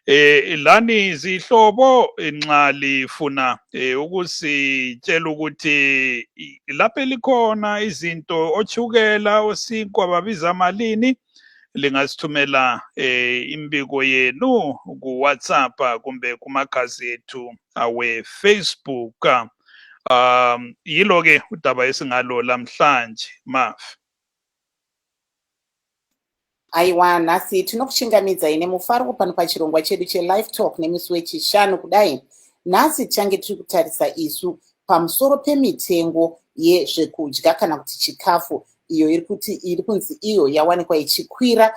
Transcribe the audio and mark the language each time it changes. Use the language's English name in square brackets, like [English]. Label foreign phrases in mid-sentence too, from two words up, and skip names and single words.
[North Ndebele] lani zihlobo nxa lifuna ukusitshela ukuthi lapho likhona izinto ochukela osinkwa babiza malini, lingasithumela imbiko yenu ku WhatsApp kumbe kumakhasi ethu awe Facebook. Yilo ke udaba esingalo lamhlanje Maf. [Shona] Aiwa, nhasi tinokuchingamidzai nemufaro pano pachirongwa chedu cheLivetalk nemisi wechishanu kudai. Nhasi tichange tiri kutarisa isu pamusoro pemitengo yezvekudya kana kuti chikafu iyo iri kunzi iyo yawanikwa ichikwira.